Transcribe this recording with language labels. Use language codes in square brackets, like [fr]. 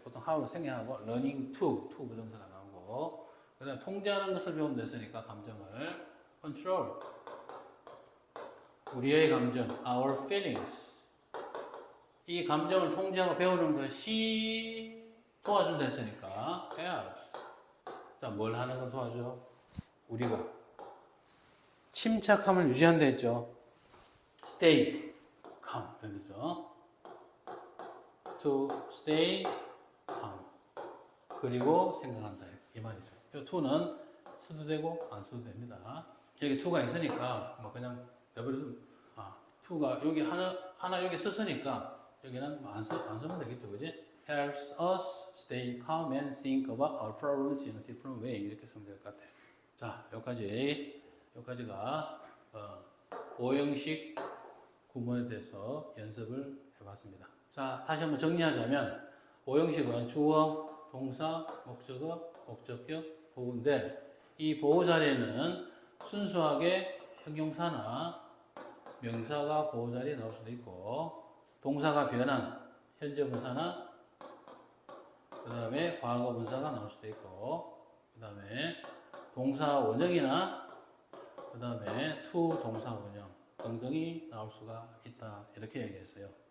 [ko] 보통 how로 생략하고 learning to 부정사가 나오고 그 다음에 통제하는 것을 배운다 했으니까 감정을 control 우리의 감정 [en] our feelings [ko] 이 감정을 통제하고 배우는 것이 도와준다 했으니까 helps 자, 뭘 하는 건 도와줘? 우리가 침착함을 유지한다 했죠. [en] stay calm [ko] 이러죠. [en] to stay calm [ko] 그리고 생각한다 이 말이죠. 이 to는 써도 되고 안 써도 됩니다. 여기 to가 있으니까 뭐 그냥 내버려도 to가 여기 하나 여기 썼으니까 여기는 뭐 안 쓰면 되겠죠, 그지? [en] helps us stay calm and think about our problems in a different way [ko] 이렇게 쓰면 될 것 같아요. 자, 여기까지가 5형식 구문에 대해서 연습을 해봤습니다. 자, 다시 한번 정리하자면 5형식은 주어, 동사, 목적어, 목적격, 보호인데 이 보호 자리에는 순수하게 형용사나 명사가 보호 자리에 나올 수도 있고 동사가 변한 현재 분사나 그 다음에 과거 분사가 나올 수도 있고 그 다음에 동사 원형이나 그 다음에 to 동사 원형 등등이 나올 수가 있다 이렇게 얘기했어요.